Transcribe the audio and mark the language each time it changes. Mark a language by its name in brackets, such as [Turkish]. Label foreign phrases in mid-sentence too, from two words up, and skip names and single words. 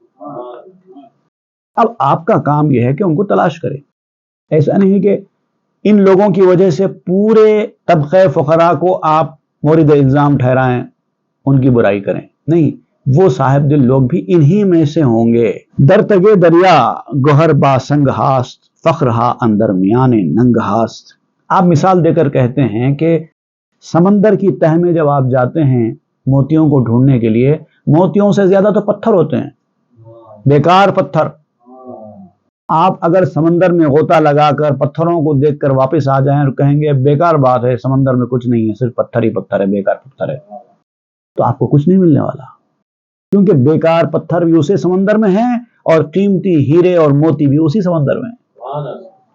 [Urdu] اب آپ کا کام یہ ہے کہ ان کو تلاش کریں، ایسا نہیں کہ ان لوگوں کی وجہ سے پورے طبقہ فقراء کو آپ مورد الزام ٹھہرائیں، ان کی برائی کریں، نہیں، وہ صاحب دل لوگ بھی انہی میں سے ہوں گے۔ [Persian] در تگے دریا گوہر با سنگ ہاست، فخر ہا اندر میان ننگ ہاست۔ [Urdu] آپ مثال دے کر کہتے ہیں کہ سمندر کی تہ میں جب آپ جاتے ہیں موتیوں کو ڈھونڈنے کے لیے، موتیوں سے زیادہ تو پتھر ہوتے ہیں، بیکار پتھر۔ آپ اگر سمندر میں غوطہ لگا کر پتھروں کو دیکھ کر واپس آ جائیں اور کہیں گے بیکار بات ہے، سمندر میں کچھ نہیں ہے، صرف پتھر ہی پتھر ہے، بیکار پتھر ہے، تو آپ کو کچھ نہیں ملنے والا، کیونکہ بیکار پتھر بھی اسی سمندر میں ہیں اور قیمتی ہیرے اور موتی بھی اسی سمندر میں ہیں۔